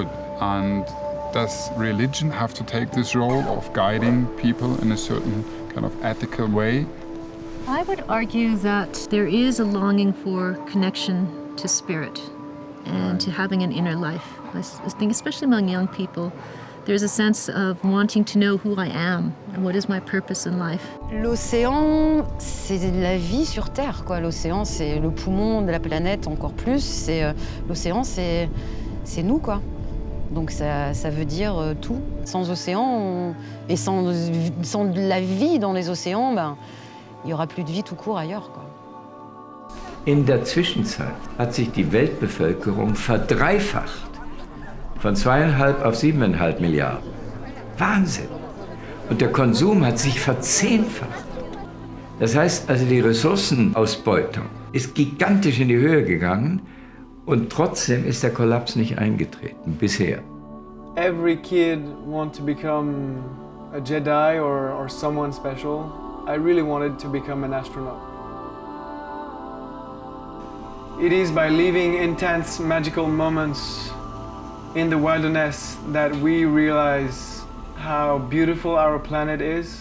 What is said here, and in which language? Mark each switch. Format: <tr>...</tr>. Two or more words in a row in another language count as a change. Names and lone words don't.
<en>And does religion have to take this role of guiding people in a certain kind of ethical way? I would argue that there is a longing for connection to spirit and to having an inner life. I think especially among young people, there's a sense of wanting to know who I am and what is my purpose in life.</en> <fr>L'océan, c'est la vie sur Terre, quoi. L'océan, c'est le poumon de la planète encore plus. L'océan, c'est nous, quoi. Donc ça veut dire tout. Sans océan et sans la vie dans les océans, il n'y aura plus de vie tout court ailleurs, quoi.</fr> <de>In der Zwischenzeit hat sich die Weltbevölkerung verdreifacht. Von 2,5 auf 7,5 Milliarden. Wahnsinn! Und der Konsum hat sich verzehnfacht. Das heißt also, die Ressourcenausbeutung ist gigantisch in die Höhe gegangen und trotzdem ist der Kollaps nicht eingetreten, bisher.</de> <en>Every kid wants to become a Jedi or someone special. I really wanted to become an astronaut. It is by living intense magical moments in the wilderness that we realize how beautiful our planet is.</en>